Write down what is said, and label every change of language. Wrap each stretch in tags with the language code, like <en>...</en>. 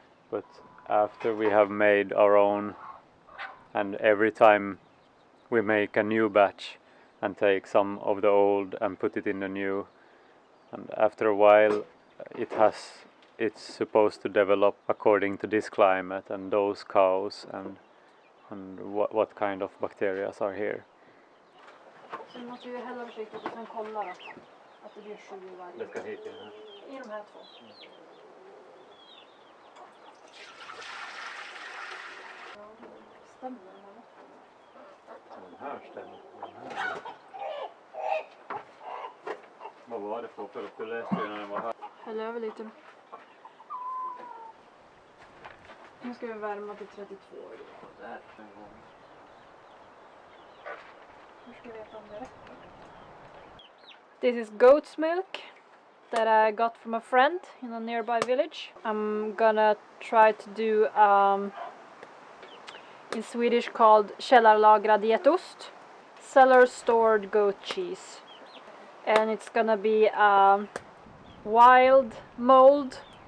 <en>But after we have made our own, and every time we make a new batch and take some of the old and put it in the new, and after a while it's supposed to develop according to this climate and those cows and what kind of bacteria are here.</en> <sv>Så vi måste ju hälla försiktigt och sen kolla då. Att det blir 7 i varje. Det ska hit i den här. I de här 2. Ja, det stämmer eller? Den här stämmer. Den här. Vad var det för produkt du läste innan den var här? Häll över lite. Nu ska vi värma till 32 grader. Hur ska jag veta om det räcker?</sv> <en>This is goat's milk that I got from a friend in a nearby village. I'm gonna try to do in Swedish called källarlagrad getost. Cellar stored goat cheese. And it's gonna be a wild mold.</en>